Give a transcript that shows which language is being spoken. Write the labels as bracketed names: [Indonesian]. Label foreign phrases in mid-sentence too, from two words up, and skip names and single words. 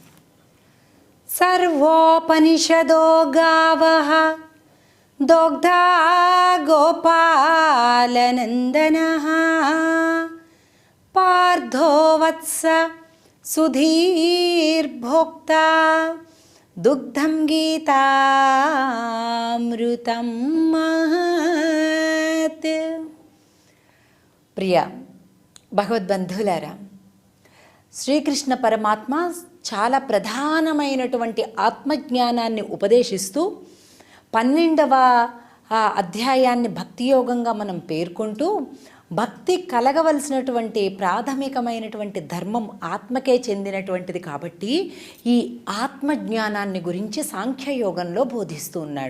[Sanskrit] सर्वोपनिषदो गावः दोग्धा गोपालनन्दनः पार्थो वत्स सुधीर्भोक्ता दुग्धं गीतामृतं महत्। [Telugu] ప్రియ భగవద్బంధువులారా, శ్రీకృష్ణ పరమాత్మ చాలా ప్రధానమైనటువంటి ఆత్మజ్ఞానాన్ని ఉపదేశిస్తూ 12వ అధ్యాయాన్ని భక్తియోగంగా మనం పేర్కొంటూ, భక్తి కలగవలసినటువంటి ప్రాథమికమైనటువంటి ధర్మం ఆత్మకే చెందినటువంటిది కాబట్టి ఈ ఆత్మజ్ఞానాన్ని గురించి సాంఖ్యయోగంలో బోధిస్తూ ఉన్నాడు.